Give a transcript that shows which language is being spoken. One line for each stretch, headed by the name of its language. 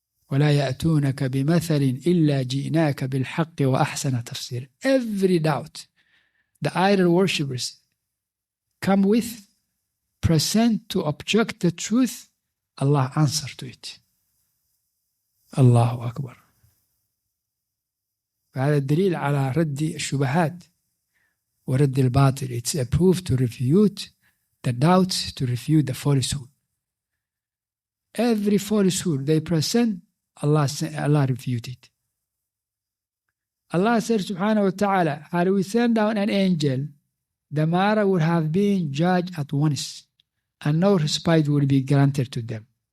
Arabic: وَلَا يَأْتُونَكَ بِمَثَلٍ إِلَّا جِئْنَاكَ بِالْحَقِّ وَأَحْسَنَ تَفْسِيرٍ.
English: Every doubt the idol worshippers come with, present to object the truth, Allah answer to it. Allahu Akbar.
Arabic: وهذا الدليل على رد الشبهات ورد الباطل.
English: It's a proof to refute the doubts, to refute the falsehood. Every falsehood they present, Allah refuted. Allah said subhanahu wa ta'ala, had we sent down an angel, the matter would have been judged at once, and no respite would be granted to them.